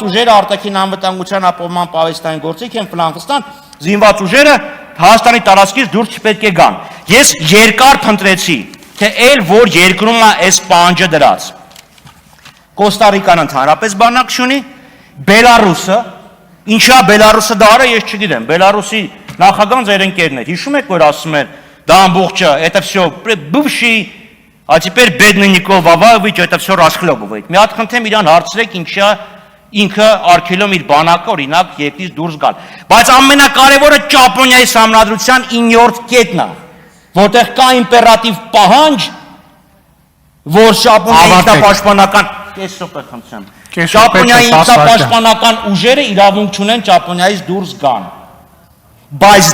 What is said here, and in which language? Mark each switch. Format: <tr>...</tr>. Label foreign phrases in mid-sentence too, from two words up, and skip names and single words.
<hy>ուժերը արտաքին անվտանգության ապահովման պահեստային գործիք են Ֆլանգստան, զինված ուժերը Հայաստանի տարածքից դուրս չպետք է գան։ Ես երկար փնտրեցի, թե ել որ երկրում է այս պահանջը դրած։ Կոստարիկան ընդհանրապես բանակ չունի, Բելարուսը, ինչա Բելարուսը դարը ես չգիտեմ, Բելարուսի նախագահան ձեր ընկերն էր, հիշում եք, որ ասում են, դա ամբողջը,</hy> <ru>это все бывший, а теперь бедный Никол Ваваевич, это все расхлебывает։</ru> <hy>Մի հատ խնդրեմ իրան հարցրեք, ինչա ինքը արգելում իր բանակը օրինակ երկրից դուրս գալ։ Բայց ամենակարևորը Ճապոնիայի սահմանադրության 9-րդ կետն է, որտեղ կա իմպերատիվ պահանջ, որ Ճապոնիայի ինքնապաշտպանական Ճապոնիայի ինքնապաշտպանական ուժերը իրավունք չունեն Ճապոնիայից դուրս գան։ Բայց</hy>